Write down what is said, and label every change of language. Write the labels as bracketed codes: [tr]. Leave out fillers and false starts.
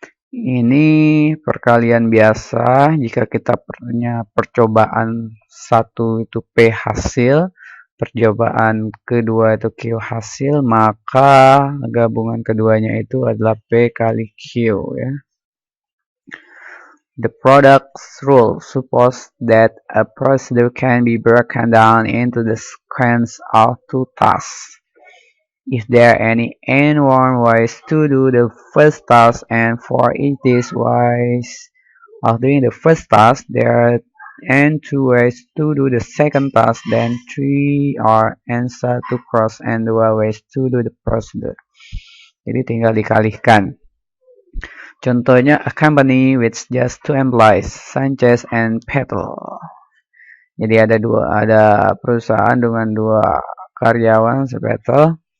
[id] Ini perkalian biasa. Jika kita punya percobaan satu itu P hasil, percobaan kedua itu Q hasil, maka gabungan keduanya itu adalah P kali Q ya. [en] The product's rule supposes that a procedure can be broken down into the sequence of two tasks. If there are any n1 ways to do the first task, and for each these ways of doing the first task, there are n2 ways to do the second task, then 3 or n1 cross n2 ways to do the procedure. [id] Jadi tinggal dikalikan. Contohnya, [en] a company with just 2 employees, Sanchez and Petal. [id] Jadi ada perusahaan dengan 2 karyawan, Petal.